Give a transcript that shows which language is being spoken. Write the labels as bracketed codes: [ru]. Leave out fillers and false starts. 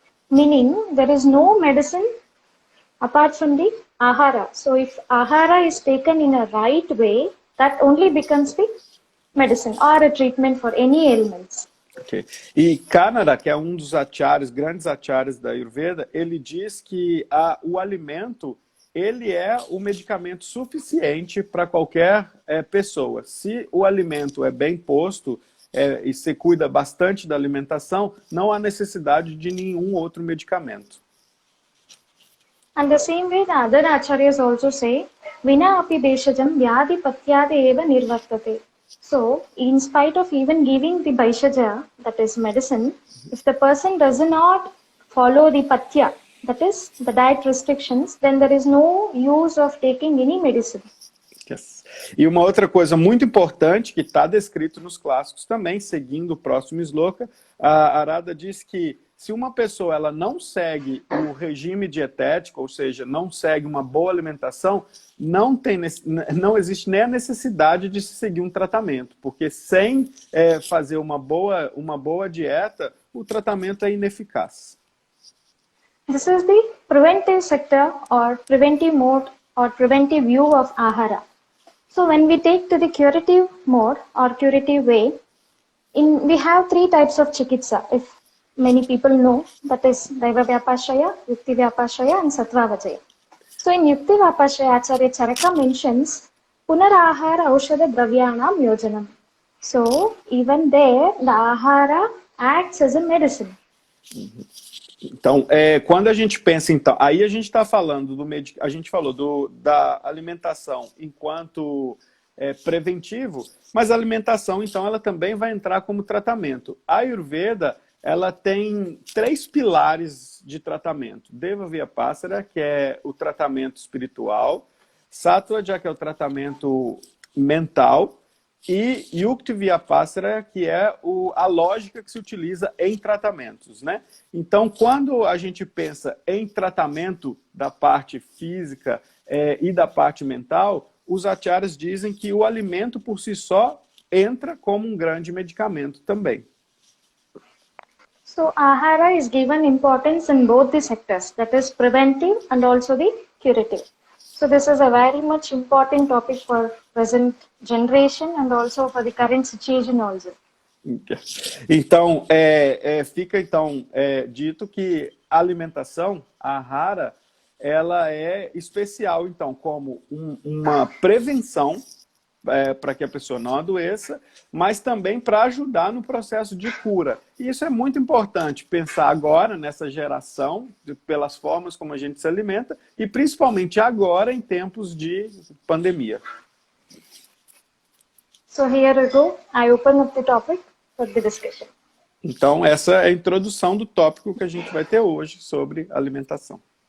[en] Meaning, there is no medicine apart from the Ahara. So, if Ahara is taken in a right way, that only becomes the medicine or a treatment for any ailments. Okay. [pt] E Kannada, que é um dos acharyas, grandes acharyas da Ayurveda, ele diz que o alimento, ele é o medicamento suficiente para qualquer pessoa. Se o alimento é bem posto e se cuida bastante da alimentação, não há necessidade de nenhum outro medicamento. [en] And the same way the other acharyas also say, [sa] Vina api beshajam vyadi patyade eva nirvartate. [en] So, in spite of even giving the Baishaja, that is medicine, if the person does not follow the patya, that is the diet restrictions, then there is no use of taking any medicine. Yes. [pt] E uma outra coisa muito importante que está descrito nos clássicos também, seguindo o próximo sloka, a Arada diz que se uma pessoa ela não segue o regime dietético, ou seja, não segue uma boa alimentação, não existe nem a necessidade de se seguir um tratamento, porque sem fazer uma boa dieta, o tratamento é ineficaz. [en] This is the preventive sector or preventive mode or preventive view of Ahara. So when we take to the curative mode or curative way, we have three types of chikitsa. If many people know, that is Daiva Vyapashaya, Yukti Vyapashaya and Sattva Vajaya. So in Yukti Vyapashaya, Acharya Charaka mentions [sa] Punarahara Aushadha Dravyanam Yojanam. [en] So even there, the Ahara acts as a medicine. [pt] Então, quando a gente pensa, então, aí a gente está falando a gente falou da alimentação enquanto preventivo, mas a alimentação, então, ela também vai entrar como tratamento. A Ayurveda, ela tem 3 pilares de tratamento. Deva Vyapasara, que é o tratamento espiritual, Sattvaja, que é o tratamento mental, e Yukti Vyapasara, que é a lógica que se utiliza em tratamentos, né? Então, quando a gente pensa em tratamento da parte física e da parte mental, os acharyas dizem que o alimento por si só entra como um grande medicamento também. [en] So, Ahara is given importance in both the sectors, that is preventive and also the curative. So, this is a very much important topic for present generation and also for the current situation also. [pt] Então, fica dito que a alimentação, a Ahara, ela é especial, então, como uma prevenção para que a pessoa não adoeça, mas também para ajudar no processo de cura. E isso é muito importante, pensar agora nessa geração, pelas formas como a gente se alimenta, e principalmente agora em tempos de pandemia. [en] So here we go. I open up the topic for the discussion. [pt] Então, essa é a introdução do tópico que a gente vai ter hoje sobre alimentação.